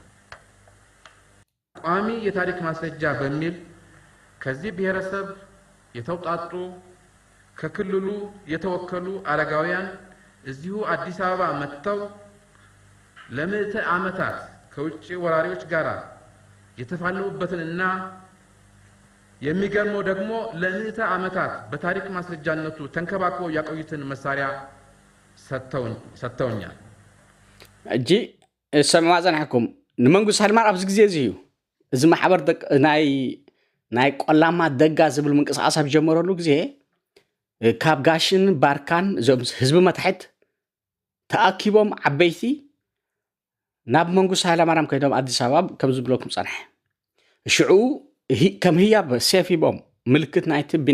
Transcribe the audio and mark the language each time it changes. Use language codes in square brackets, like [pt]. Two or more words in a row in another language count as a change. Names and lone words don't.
[am] ቋሚ የታሪክ ማስረጃ በሚል ከዚህ ብሔረሰብ የተውጣጡ ከክልሉ የተወከሉ አረጋውያን እዚሁ አዲስ አበባ መጥተው ለምዕተ ዓመታት ከውጭ ወራሪዎች ጋር የተፋለሙበትንና የሚገርመው ደግሞ ለምዕተ ዓመታት በታሪክ ማስረጃነቱ ተንከባክበው ያቆዩትን መሳሪያ ሰጥተውኛል [ti] እጂ ሰማዕ ዘንሐኩም ንመንግስቱ ሃይለማርያም ኣብዚ ግዜ እዚ እዩ እዚ ማሕበር ናይ ቆላማ ደጋ ዝብል ምንቅስቃስ ኣብ ጀመረሉ ግዜ ካብ ጋሽን ባርካን እዞም ህዝቢ መታሕት ተኣኪቦም ዓበይቲ ናብ መንግስቱ ሃይለማርያም ከይዶም ኣዲስ ኣበባ ከም ዝብለኩም ፀንሐ ሽዑ ከም ህያብ ሴፍ ሂቦም ምልክት ናይቲ ቢና